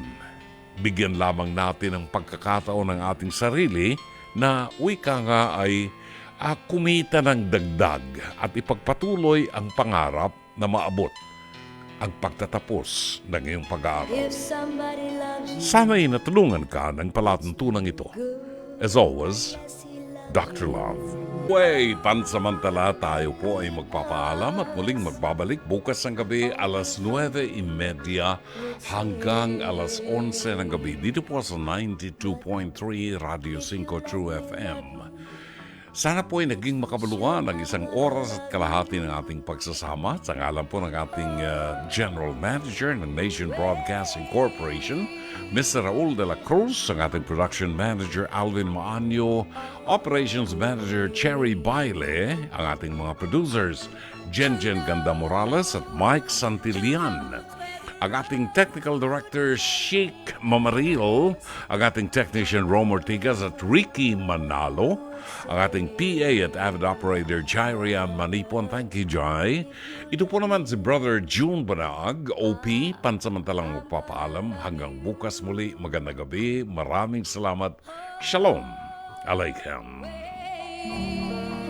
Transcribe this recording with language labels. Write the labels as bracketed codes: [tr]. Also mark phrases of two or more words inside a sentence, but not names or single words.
[tl] Bigyan lamang natin ang pagkakataon ng ating sarili na wika nga ay kumita ng dagdag at ipagpatuloy ang pangarap na maabot ang pagtatapos ng iyong pag-aaral. Sana'y natulungan ka ng palatuntunan ito. [en] As always, Dr. Love. [tl] Pansamantala tayo po ay magpapaalam at muling magbabalik bukas ng gabi alas 9:30 hanggang alas 11 ng gabi dito po sa 92.3 Radio 5 True FM. Sana po ay naging makabaluan ang isang oras at kalahati ng ating pagsasama sa ngalan po ng ating [en] General Manager [tl] ng Nation Broadcasting Corporation, Mr. Raul de la Cruz, ang ating [en] Production Manager [tl] Alvin Maanyo, [en] Operations Manager [tl] Cherry Baile, ang ating mga producers Jen Ganda Morales at Mike Santillan, ang ating [en] Technical Director [tl] Sheik Mamaril, ang ating Technician Rom Ortigas at Ricky Manalo, ang ating PA at [en] Avid Operator [tl] Jairian Manipon. [en] Thank you, Jai. [tl] Ito po naman si Brother June Banag, OP, pansamantalang magpapaalam. Hanggang bukas muli, magandang gabi. Maraming salamat. [he] Shalom Aleichem.